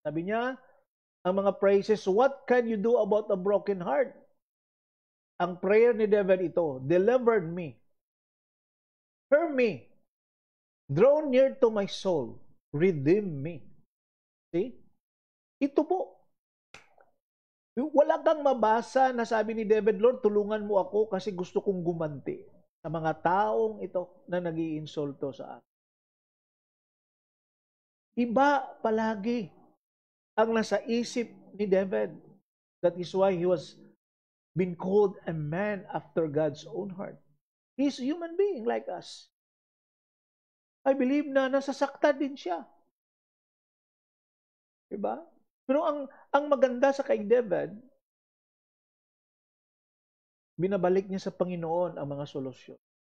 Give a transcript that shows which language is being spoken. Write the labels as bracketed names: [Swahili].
[Filipino] Sabi niya, ang mga [English] praises, what can you do about a broken heart? [Filipino] Ang prayer ni David ito, [English] delivered me, hear me, draw near to my soul, redeem me. See? [Filipino] Ito po. Wala kang mabasa na sabi ni David, Lord, tulungan mo ako kasi gusto kong gumanti sa mga taong ito na nag-iinsulto sa akin. Iba palagi ang nasa isip ni David. [English] That is why he was been called a man after God's own heart. He's a human being like us. I believe [Filipino] na nasasaktan din siya. Diba? Pero ang maganda sa kay David, binabalik niya sa Panginoon ang mga solusyon.